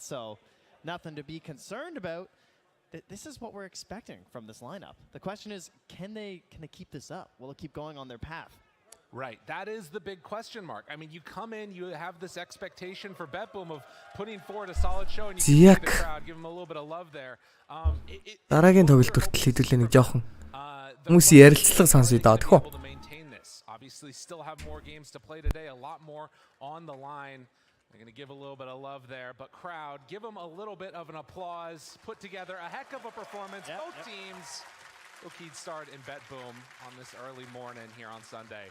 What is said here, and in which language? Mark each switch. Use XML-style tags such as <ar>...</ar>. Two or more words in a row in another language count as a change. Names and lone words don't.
<en>So nothing to be concerned about. This is what we're expecting from this lineup. The question is, can they keep this up? Will it keep going on their path? Right, that is the big question mark. I mean, you come in, you have this expectation for Betboom of putting forward a solid show, and you give the crowd, give them a little bit of love there.</en> <mn>Дараагийн тоглолт хүртэл хэдүүлээ нэг жоохон хүмүүсийн ярилцлага сонсъё даа тэхүү.</mn> <en>Obviously, still have more games to play today, a lot more on the line. They're going to give a little bit of love there, but crowd, give them a little bit of an applause. Put together a heck of a performance. Both teams. Keystar and Betboom on this early morning here on Sunday.</en>